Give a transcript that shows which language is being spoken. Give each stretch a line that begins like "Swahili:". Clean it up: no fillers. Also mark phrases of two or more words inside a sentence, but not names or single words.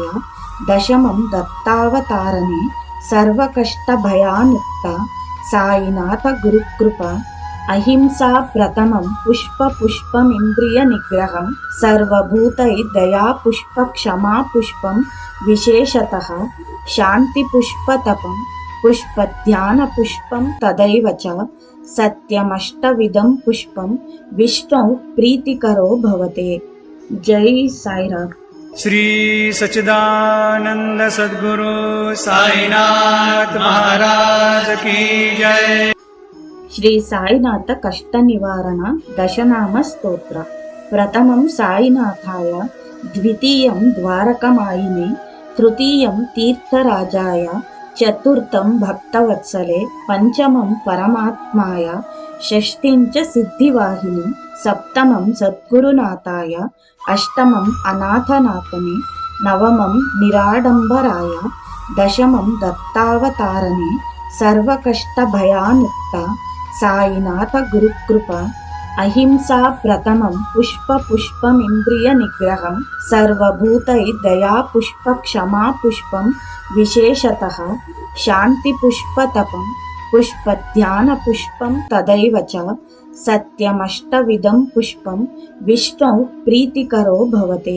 Sanskrit: దశమం దత్తావతారణే సర్వకష్టభయాన్ముక్త సాయినాథ గురుకృప అహింసా ప్రథమం పుష్పమింద్రియ నిగ్రహం సర్వభూతై దయా పుష్ప క్షమా పుష్పం విశేషతః శాంతి పుష్పతపం పుష్పధ్యాన పుష్పం తదైవ చ సత్యమష్టవిధం పుష్పం విష్ణు ప్రీతికరో భవతే.
Hindi: జై సాయిరామ్. श्री सच्चिदानंद सद्गुरु साईनाथ महाराज की जय.
Sanskrit: శ్రీ సాయినాథ కష్ట నివారణ దశనామ స్తోత్ర. ప్రథమం సాయినాథాయ, ద్వితీయం ద్వారకమాయినే, తృతీయం తీర్థరాజాయ, चतुर्थं भक्तवत्सले पंचमं परमात्माय षष्ठीं च सिद्धिवाहिनी सप्तमं सद्गुरुनाथाय अष्टमम् अनाथनाथने नवमं निराडम्बराय दशमं दत्तावतारणे सर्वकष्टभयान्मुक्ता साईनाथ गुरुकृपा अहिंसा प्रथमं पुष्पमिन्द्रियनिग्रहं सर्वभूतैर्दया पुष्पक्षमा पुष्पं विशेषतः शान्तिपुष्पतपं पुष्पध्यानपुष्पं तदैव च सत्यमष्टविधं पुष्पं विष्णौ प्रीतिकरो भवते।